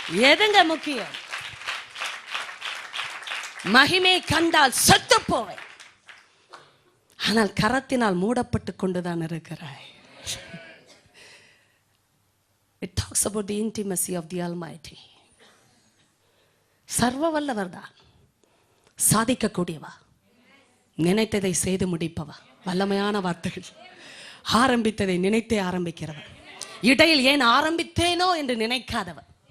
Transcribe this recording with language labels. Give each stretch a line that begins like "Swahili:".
Tamil: எதுங்க முக்கியம்? மகிமை கண்டால் செத்து போவேன், ஆனால் கரத்தினால் மூடப்பட்டு கொண்டுதான் இருக்கிறாய்.
English: It talks about the intimacy of the Almighty.
Tamil: சர்வ வல்லவர் தான், சாதிக்கக்கூடியவா, நினைத்ததை செய்து முடிப்பவா. வல்லமையான வார்த்தைகள். ஆரம்பித்ததை நினைத்தே ஆரம்பிக்கிறவன், இடையில் ஏன் ஆரம்பித்தேனோ என்று நினைக்காதவன்.